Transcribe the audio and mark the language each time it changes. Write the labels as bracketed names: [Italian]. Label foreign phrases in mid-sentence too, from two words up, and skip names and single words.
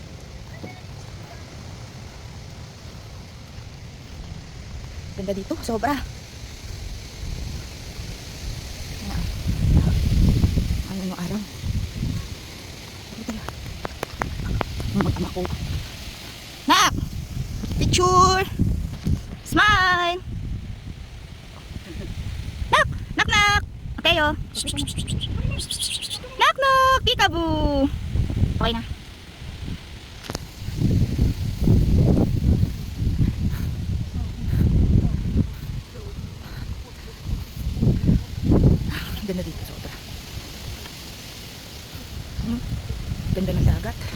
[Filipino] Ganda dito, sobra. Ano yung araw? Mag-ama ko. Nak! Picture! Smile! Nak! Nak, nak! Okay, oh. Nak, nak! Peekaboo! Okay na. Ganda dito, sobra. Ganda ng dagat.